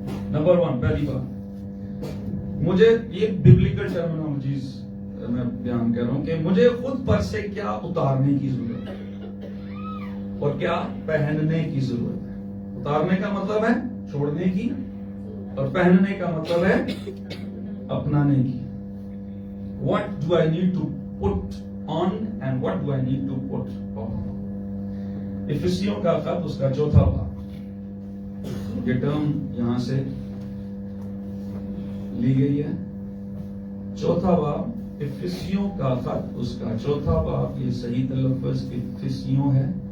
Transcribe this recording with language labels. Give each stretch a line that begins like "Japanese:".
Urdu: Number 1 پہلی بات مجھے یہ ببلیکل ٹرمینالوجیز میں بیان کر رہا ہوں کہ مجھے خود پر سے کیا اتارنے کی ضرورت ہے اور کیا پہننے کی ضرورت ہے. اتارنے کا مطلب ہے چھوڑنے کی اور پہننے کا مطلب ہے اپنانے کی.
English: What do I need to put on and what do I need to put off.
Urdu: افسیوں کا خط اس کا 4تھا باب یہ ٹرم یہاں سے لی گئی ہے. 4تھا باب افسیوں کا خط اس کا 4تھا باب یہ صحیح تلفظ افسیوں ہے.